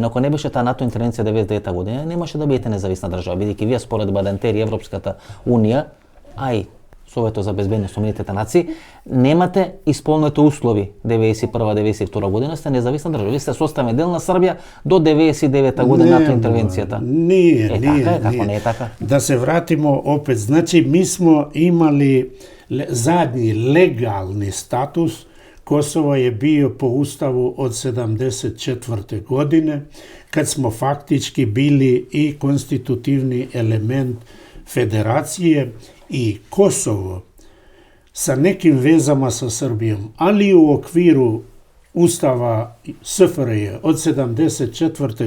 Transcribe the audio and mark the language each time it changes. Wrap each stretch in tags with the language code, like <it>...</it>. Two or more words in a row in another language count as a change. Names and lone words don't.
<mk>Ако не беше таа НАТО интервенција 99 година, немаше да бидете независна држава, бидејќи вие според Бадентер и Европската унија, Совето за безбедност на Обединетите нации, немате исполнете услови 91-92 година, сте независна држава. Ви сте составен дел на Србија до 99 година на интервенцијата.</mk> <sr>Nije,</sr> <mk>Така е, како не е така?</mk> <sr>Da se vratimo opet, znači mi smo imali zadnji legalni status. Kosovo je bio po ustavu od 74. godine, kad smo faktički bili i konstitutivni element federacije i Kosovo sa nekim vezama sa Srbijom, ali u okviru Ustava SFRJ od 74.</sr>